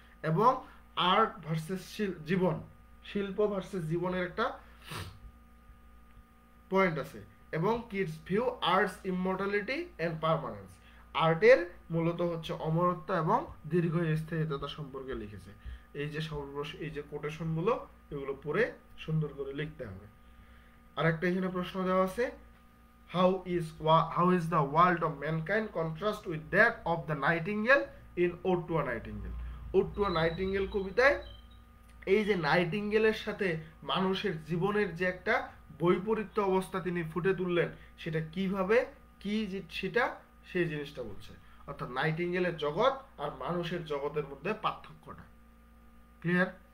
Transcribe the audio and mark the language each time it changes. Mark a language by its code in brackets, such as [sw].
[bn] এবং art versus জীবন, শিল্প versus জীবনের একটা পয়েন্ট আছে। এবং kids view arts immortality and পার্মানেন্স, আর্টের মূলত হচ্ছে অমরত্ব এবং দীর্ঘস্থায়িত্বতা সম্পর্কে লিখেছে। এই যে এই যে কোটেশনগুলো, এগুলো পড়ে সুন্দর করে লিখতে হবে। আরেকটা এখানে প্রশ্ন দেওয়া আছে, [en] how is the world of mankind contrast with that of the Nightingale in Ode to a Nightingale? [bn] Ode to a Nightingale কবিতায় এই যে নাইটিঙ্গেলের সাথে মানুষের জীবনের যে একটা বৈপরীত্য অবস্থা তিনি ফুটে তুললেন, সেটা কিভাবে সেটা সেই জিনিসটা বলছে। অর্থাৎ নাইটিঙ্গেলের জগৎ আর মানুষের জগতের মধ্যে পার্থক্যটা ক্লিয়ার?